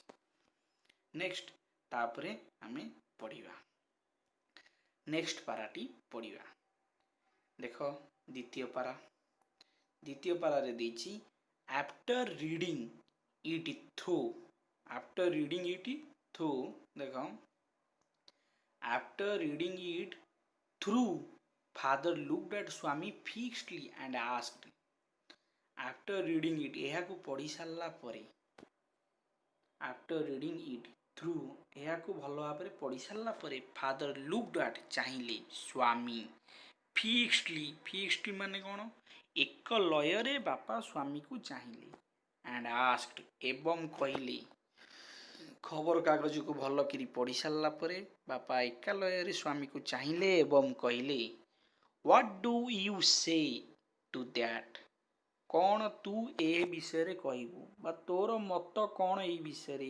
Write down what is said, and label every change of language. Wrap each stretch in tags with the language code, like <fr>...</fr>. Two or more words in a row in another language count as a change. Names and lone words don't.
<or>ନେକ୍ସଟ, ତାପରେ ଆମେ ପଢ଼ିବା ନେକ୍ସଟ ପାରାଟି ପଢ଼ିବା। ଦେଖ ଦ୍ୱିତୀୟ ପାରାରେ ଦେଇଛି</or> <en>after reading it through, after reading it through,</en> <or>ଦେଖ</or> <en>after reading it through, father looked at Swami fixedly and asked, after reading it,</en> <or>ଏହାକୁ ପଢ଼ି ସାରିଲା ପରେ,</or> <en>after reading it through,</en> <or>ଏହାକୁ ଭଲ ଭାବରେ ପଢ଼ି ସାରିଲା ପରେ,</or> <en>father looked at,</en> <or>ଚାହିଁଲେ, ସ୍ୱାମୀ fixedly ମାନେ କ'ଣ? ଏକ ଲୟରେ ବାପା ସ୍ୱାମୀକୁ ଚାହିଁଲେ,</or> <en>and asked,</en> <or>ଏବଂ କହିଲେ। ଖବରକାଗଜକୁ ଭଲ କରି ପଢ଼ି ସାରିଲା ପରେ ବାପା ଏକାଲୟରେ ସ୍ୱାମୀକୁ ଚାହିଁଲେ ଏବଂ କହିଲେ,</or> <en>what do you say to that,</en> <or>କ'ଣ ତୁ ଏ ବିଷୟରେ କହିବୁ ବା ତୋର ମତ କ'ଣ ଏଇ ବିଷୟରେ?</or>